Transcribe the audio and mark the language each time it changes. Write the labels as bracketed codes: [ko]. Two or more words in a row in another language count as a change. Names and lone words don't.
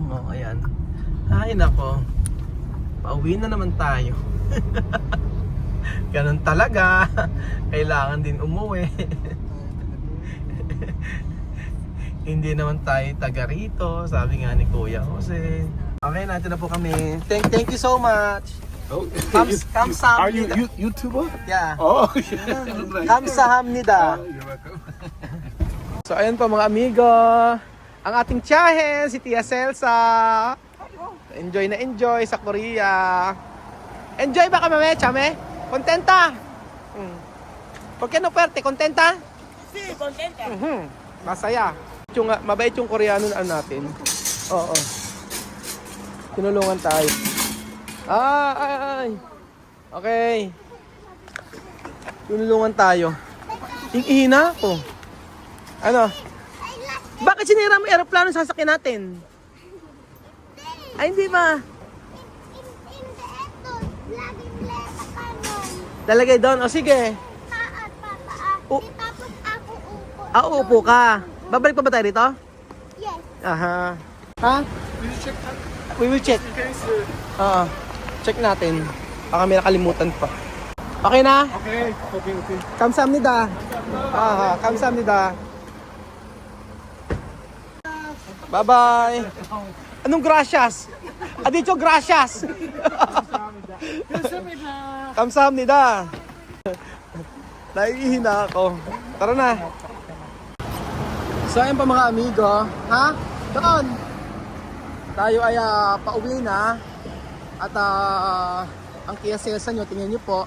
[tl] Oh, ayan. Ay nako. Pauwi na naman tayo. Ganun talaga. Kailangan din umuwi. Hindi naman tayo taga rito. Sabi nga ni Kuya Jose. Okay, natin na po kami. [en] Thank you so much. Oh, [ko] Kamsahamnida. [en] are you YouTuber? Yeah. Oh, [ko] Kamsahamnida. [en] you're welcome. [tl] So ayun po mga amigo. Ang ating tiyahin, si Tia Celsa. Enjoy na enjoy sa Korea. Enjoy ba ka mame, chame? Contenta? [es] ¿Por qué no fuerte? ¿Contenta? [tl] Masaya. Mabait yung Koreano na ano natin. Oo. Tinulungan tayo. Ay. Okay. Tinulungan tayo. Ihina ako. Ano? Bakit sinira mo aeroplano sa sasakyan natin? Ay, hindi ba? Lalagay doon. O sige. Tapos ako upo. Uupo ka. Babalik pa ba tayo dito? [en] Yes. Aha. Ha? We will check. [tl] Oo. Check natin. Baka may nakalimutan pa. Okay na? Okay. [ko] 감사합니다. Aha, 감사합니다. [en] Bye-bye. [tl] Anong gracias? [es] Adicho gracias. [ko] 감사합니다. [tl] Naiihina ako. Tara na. So ayun pa mga amigo. Ha? Doon. Tayo ay pauwi na. At ang Kia Celsa nyo, tingnan nyo po.